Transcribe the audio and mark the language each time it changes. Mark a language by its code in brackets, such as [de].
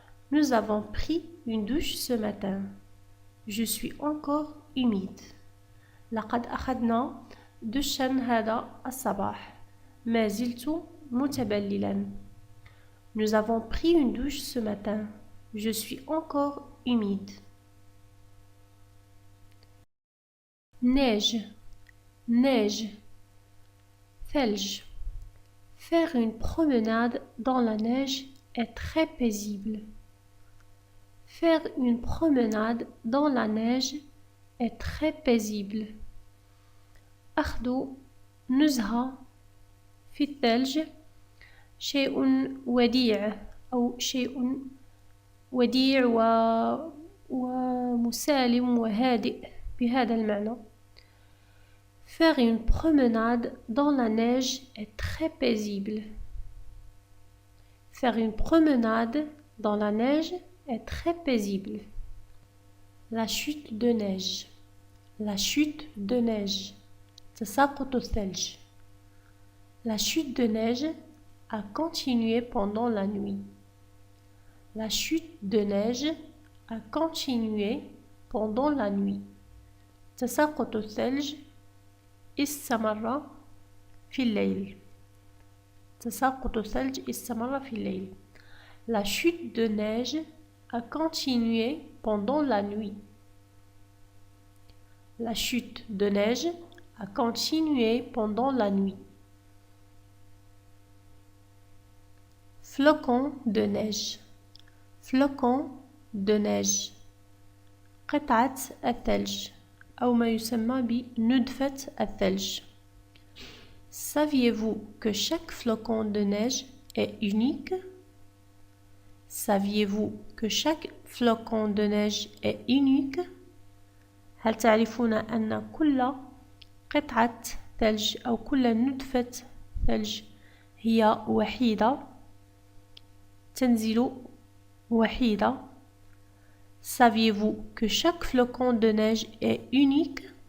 [fr] Nous avons pris une douche ce matin. Je suis encore humide. [ar] لقد أخذنا دشا هذا الصباح. ما زلت متبللا. [fr] Nous avons pris une douche ce matin. Je suis encore humide. Neige, neige, ثلج. Faire une promenade dans la neige est très paisible. Faire une promenade dans la neige est très paisible. [ar] أخذ نزهة في الثلج شيء وديع أو شيء وديع ومسالم وهادئ بهذا المعنى. [fr] Faire une promenade dans la neige est très paisible. Faire une promenade dans la neige est très paisible. La chute de neige. La chute de neige. [ar] تساقط الثلج. [fr] La chute de neige a continué pendant la nuit. La chute de neige a continué pendant la nuit. [ar] تساقط الثلج استمر في الليل. تساقط الثلج استمر في الليل. [fr] La chute de neige a continué pendant la nuit. La chute de neige a continué pendant la nuit. Flocon de neige. Flocon de neige. [ar] قطعة الثلج أو ما يسمى بندفة الثلج. [fr] Saviez-vous que chaque flocon de neige est unique? Saviez-vous que chaque flocon de neige est unique? [ar] هل تعرفون أن كل قطعة ثلج أو كل ندفة ثلج هي وحيدة تنزل وحيدة؟ [fr] Saviez-vous que chaque flocon de neige est unique?